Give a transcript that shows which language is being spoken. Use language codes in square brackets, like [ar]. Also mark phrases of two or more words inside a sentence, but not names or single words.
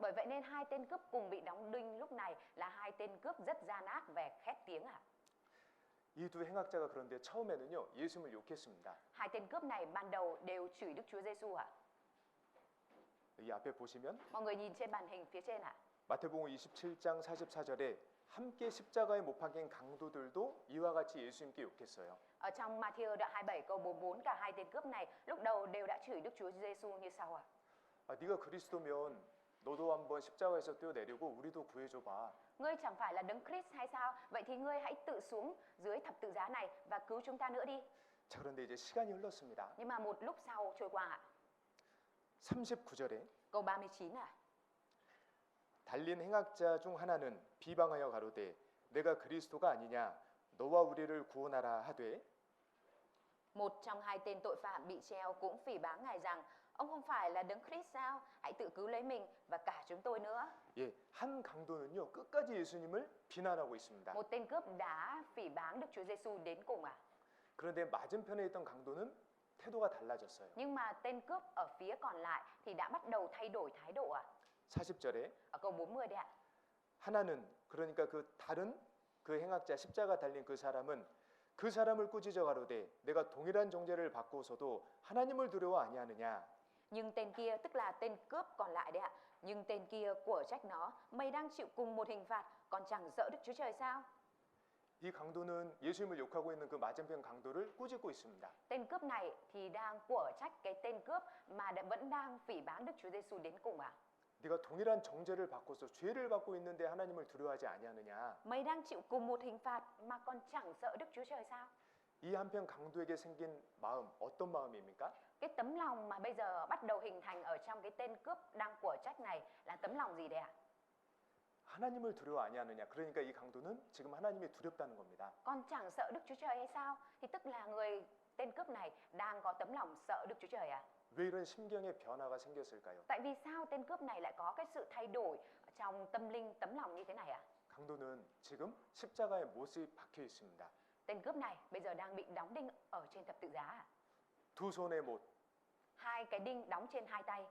[vi] Bởi vậy nên hai tên cướp cùng bị đóng đinh lúc này là hai tên cướp rất gian ác và khét tiếng ạ. [ko] 이 두 행악자가 그런데 처음에는요, 예수님을 욕했습니다. [vi] Hai tên cướp này ban đầu đều chửi Đức Chúa Giêsu ạ. [ko] 이 앞에 보시면 [vi] Mọi người nhìn trên màn hình phía trên ạ. [ko] 마태복음 27장 44절에 함께 십자가에 못 박힌 강도들도 이와 같이 예수님께 욕했어요. [vi] Ở trong Matthew đoạn 27 câu 44, cả hai tên cướp này lúc đầu đều đã chửi Đức Chúa Giêsu như sau ạ. [ko] 네가 그리스도면 너도 한번 십자가에서 뛰어내리고 우리도 구해줘 봐. [vi] Ngươi chẳng phải là Đấng Christ hay sao? Vậy thì ngươi hãy tự xuống dưới thập tự giá này và cứu chúng ta nữa đi. [ko] 자, 그런데 이제 시간이 흘렀습니다. [vi] Nhưng mà một lúc sau trôi qua ạ. [ko] 39절에 [vi] Câu 39 ạ. [ko] 달린 행악자 중 하나는 비방하여 가로되 내가 그리스도가 아니냐 너와 우리를 구원하라 하되 [vi] Một trong hai tên tội phạm bị treo cũng phỉ báng Ngài rằng ông không phải là Đấng Christ sao? Hãy tự cứu lấy mình và cả chúng tôi nữa. [ko] 예, 한 강도는요 끝까지 예수님을 비난하고 있습니다. [vi] Một tên cướp đã phỉ báng Đức Chúa Giêsu đến cùng ạ. [ko] 그런데 맞은편에 있던 강도는 태도가 달라졌어요. [vi] Nhưng mà tên cướp ở phía còn lại thì đã bắt đầu thay đổi thái độ ạ. [ko] 40절에 [vi] Ở câu 40 đấy ạ. [ko] 하나는 그러니까 그 다른 그 행악자 십자가 달린 그 사람은 그 사람을 꾸짖어 가로되 내가 동일한 정죄를 받고서도 하나님을 두려워 아니하느냐. [vi] Nhưng tên kia, tức là tên cướp còn lại đấy ạ. Nhưng tên kia của trách nó, mày đang chịu cùng một hình phạt, còn chẳng sợ Đức Chúa Trời sao? [ko] 이 강도는 예수님을 욕하고 있는 그 맞은편 강도를 꾸짖고 있습니다. [vi] Tên cướp này thì đang của trách cái tên cướp mà vẫn đang phỉ báng Đức Chúa Giêsu đến cùng ạ. [ko] 네가 동일한 정죄를 받고서 죄를 받고 있는데 하나님을 두려워하지 아니하느냐. [vi] Mày đang chịu cùng một hình phạt mà còn chẳng sợ Đức Chúa Trời sao? [ko] 이 한편 강도에게 생긴 마음 어떤 마음입니까? [vi] Cái tấm lòng mà bây giờ bắt đầu hình thành ở trong cái tên cướp đang của trách này là tấm lòng gì đấy ạ? [ko] 하나님을 두려워 아니하느냐. 그러니까 이 강도는 지금 하나님이 두렵다는 겁니다. [vi] Con chẳng sợ Đức Chúa Trời hay sao? Thì tức là tên cướp này đang có tấm lòng sợ Đức Chúa Trời ạ. [ko] 왜 이런 심경의 변화가 생겼을까요? [vi] Tại vì sao tên cướp này lại có cái sự thay đổi trong tâm linh, tấm lòng như thế này ạ? [ko] 강도는 지금 십자가에 못이 박혀 있습니다. [vi] Tên cướp này bây giờ đang bị đóng đinh ở trên thập tự giá ạ? [ko] 두 손에 못, [vi] 2 cái đinh đóng trên 2 tay